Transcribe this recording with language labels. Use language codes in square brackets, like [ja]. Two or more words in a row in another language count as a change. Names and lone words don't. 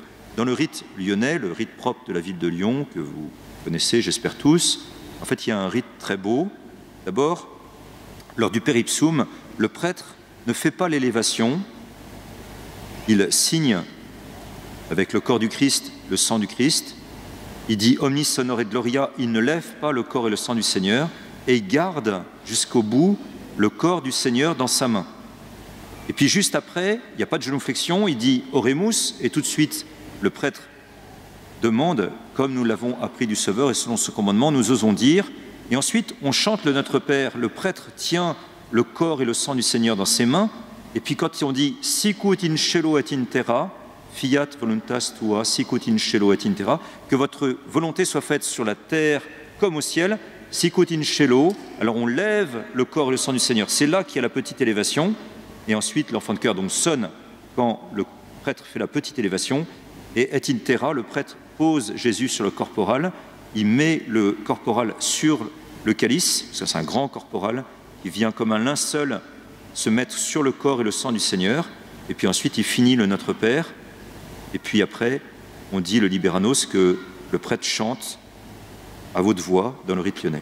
[fr] Dans le rite lyonnais, le rite propre de la ville de Lyon, que vous connaissez, j'espère tous, en fait, il y a un rite très beau. D'abord, lors du Per Ipsum, [la] le prêtre ne fait pas l'élévation, il signe avec le corps du Christ, le sang du Christ, il dit « Omnis honor et gloria », [fr] il ne lève pas le corps et le sang du Seigneur, et il garde jusqu'au bout le corps du Seigneur dans sa main. Et puis juste après, il n'y a pas de génuflexion, il dit « Oremus » et tout de suite, le prêtre demande, comme nous l'avons appris du Sauveur et selon ce commandement, nous osons dire. Et ensuite, on chante le Notre Père, le prêtre tient le corps et le sang du Seigneur dans ses mains. Et puis quand on dit [la] « Sicut in cielo et in terra », fiat voluntas tua, sicut in cielo et in terra, [fr] que votre volonté soit faite sur la terre comme au ciel, [la] sicut in cielo, [fr] alors on lève le corps et le sang du Seigneur. C'est là qu'il y a la petite élévation. Et ensuite, l'enfant de chœur donc sonne quand le prêtre fait la petite élévation. [la] Et et in terra, [fr] le prêtre pose Jésus sur le corporal. Il met le corporal sur le calice. Ça, c'est un grand corporal qui vient comme un linceul se mettre sur le corps et le sang du Seigneur, et puis ensuite il finit le Notre Père, et puis après on dit le Liberanos que le prêtre chante à haute voix dans le rite lyonnais.